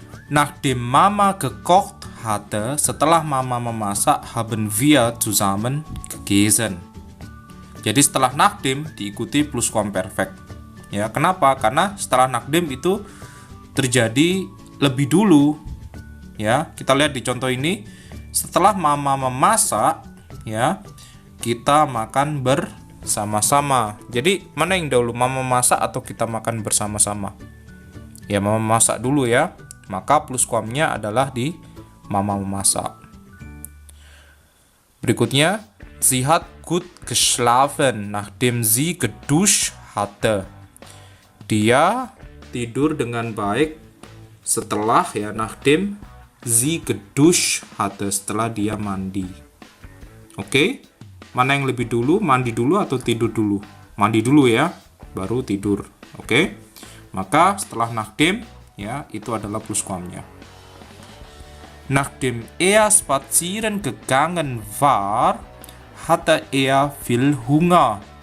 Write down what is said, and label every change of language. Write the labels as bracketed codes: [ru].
[de] Nachdem Mama gekocht hatte, [id] setelah Mama memasak, [de] haben wir zusammen gegessen. [id] Jadi setelah nachdem diikuti pluskuamperfekt. Ya, kenapa? Karena setelah nachdem itu terjadi lebih dulu. Ya, kita lihat di contoh ini, setelah Mama memasak, ya, kita makan bersama-sama. Jadi mana yang dahulu, Mama masak atau kita makan bersama-sama? Ya, Mama masak dulu ya. Maka pluskuamnya adalah di Mama memasak. [de] Berikutnya, sie hat gut geschlafen nachdem sie geduscht hatte. [id] Dia tidur dengan baik setelah ya [de] nachdem sie geduscht hatte, [id] setelah dia mandi. Oke? Mana yang lebih dulu? Mandi dulu atau tidur dulu? Mandi dulu ya, baru tidur. Oke? Maka setelah nachdem ya, itu adalah pluskuamnya. [de] Nachdem er spazieren gegangen war, hatte er viel Hunger.